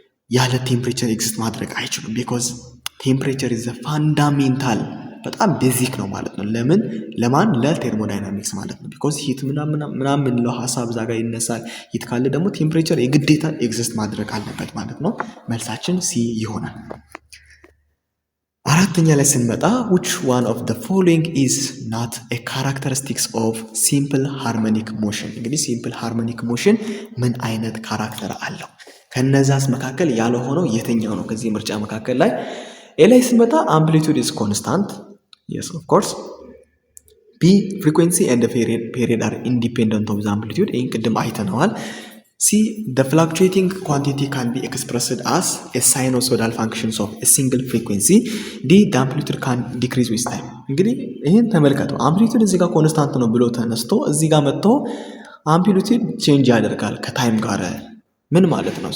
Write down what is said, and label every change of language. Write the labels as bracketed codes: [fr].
[am] ያለ ቴምፕሬቸር ኤግዚስት ማድረግ አይችሉም። ቢኮዝ ቴምፕሬቸር ኢዝ ፋንዳሜንታል በጣም ቤዚክ ነው ማለት ነው። ለማን ለቴርሞዳይናሚክስ ማለት ነው። ቢኮዝ ሂት ምናምን የምንለው ሀሳብ እዛ ጋር ይነሳል። ሂት ካለ ደግሞ ቴምፕሬቸር የግዴታ ኤግዚስት ማድረግ አለበት ማለት ነው። መልሳችን ሲ ይሆናል። አራተኛ ላይ ስንመጣ [en] which one of the following is not a characteristics of simple harmonic motion። [am] እንግዲህ ሲምፕል ሃርሞኒክ ሞሽን ምን አይነት ካራክተር አለው? ከነዛስ መካከል ያልሆነው የትኛው ነው? ከዚህ ምርጫ መካከል ላይ ኤ ላይ ስንመጣ [en] amplitude is constant yes of course። [am] ቢ [en] frequency and period are independent of the amplitude [am] ይህን ቅድም አይተነዋል። C. [en] The fluctuating quantity can be expressed as a sinusoidal functions of a single frequency. D. The amplitude can decrease with time። [am] እንግዲህ ይህን ተመልከቱ። አምፕሊቱድ እዚህ ጋር ኮንስታንት ነው ብሎ ተነስቶ እዚህ ጋር መጥቶ አምፕሊቱድ ቼንጅ ያደርጋል ከታይም ጋር ምን ማለት ነው?